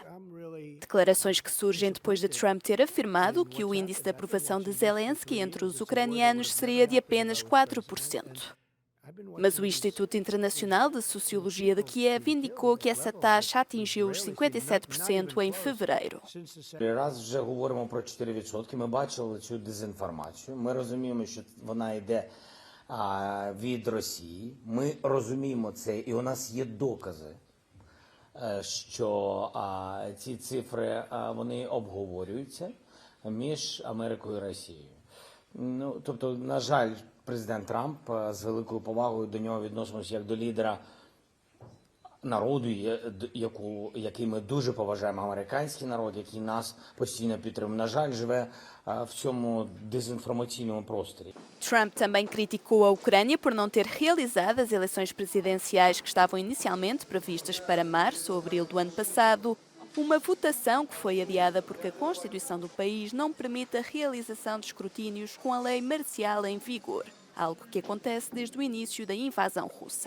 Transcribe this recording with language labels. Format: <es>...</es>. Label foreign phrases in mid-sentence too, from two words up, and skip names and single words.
<pt>Declarações que surgem depois de Trump ter afirmado que o índice de aprovação de Zelensky entre os ucranianos seria de apenas 4%. Mas o Instituto Internacional de Sociologia de Kiev indicou que essa taxa atingiu os 57% em fevereiro.</pt> <uk>Раз вже говоримо про 4%, ми бачили цю дезінформацію. Ми розуміємо, що вона йде від Росії. Ми розуміємо це, і у нас є докази, що ці цифри вони обговорюються між Америкою і Росією. Ну, тобто, на жаль, президент Трамп з великою повагою до нього відносимося як до лідера народу, який ми дуже поважаємо, американський народ, який нас постійно підтримує. На жаль, живе в цьому дезінформаційному просторі.</uk> <pt>Trump também criticou a Ucrânia por não ter realizado as eleições presidenciais que estavam inicialmente previstas para março ou abril do ano passado, uma votação que foi adiada porque a Constituição do país não permite a realização de escrutínios com a lei marcial em vigor, algo que acontece desde o início da invasão russa.</pt>